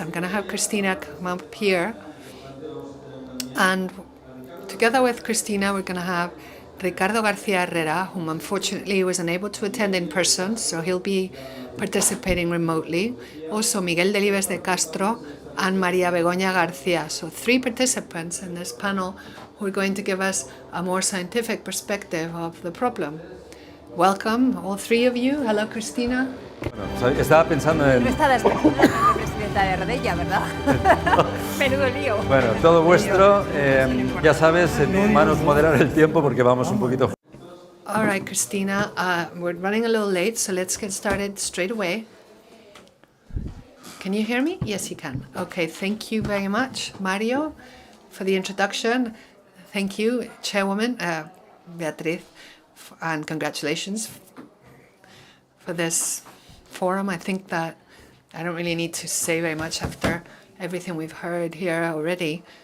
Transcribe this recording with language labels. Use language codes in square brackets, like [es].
[en] I'm going to have Cristina come up here. And together with Cristina, we're going to have Ricardo García Herrera, whom unfortunately was unable to attend in person, so he'll be participating remotely. Also Miguel Delibes de Castro and María Begoña García. So three participants in this panel who are going to give us a more scientific perspective of the problem. Welcome, all three of you. Hello, Cristina. [es] Bueno, estaba pensando en... No está la presidenta de Ardella, ¿verdad? Menudo lío. Bueno, todo vuestro. Ya sabes, en tus manos moderar el tiempo porque vamos un poquito... [en] All right, Cristina, we're running a little late, so let's get started straight away. Can you hear me? Yes, you can. Okay, thank you very much, Mario, for the introduction. Thank you, Chairwoman Beatriz, and congratulations for this forum. I think that I don't really need to say very much after everything we've heard here already.